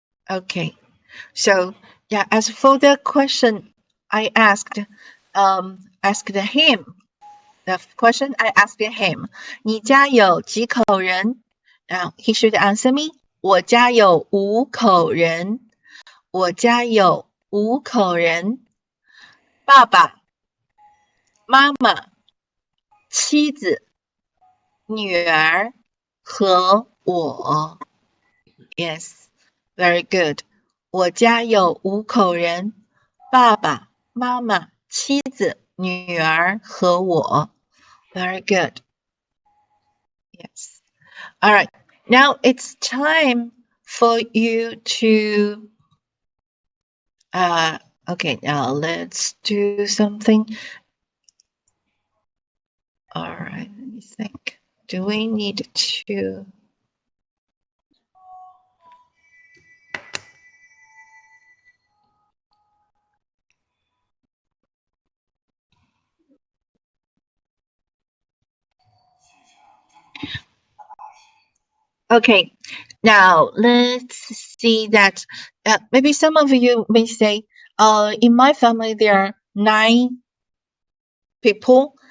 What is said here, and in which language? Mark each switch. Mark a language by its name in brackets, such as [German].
[English] Okay, so yeah, as for the question I asked him, the question I asked him, [Chinese] 你家有几口人? [English] Now he should answer me, [Chinese] 我家有5口人。我家有5口人。爸爸、妈妈、妻子、女儿和我。 [English] Yes. Very good. [Chinese] 我家有5口人，爸爸妈妈妻子女儿和我。 [English] Very good. Yes. All right. Now it's time for you to okay, now let's do something. All right, let me think. Do we need to Okay, now let's see that maybe some of you may say, in my family there are 9 people.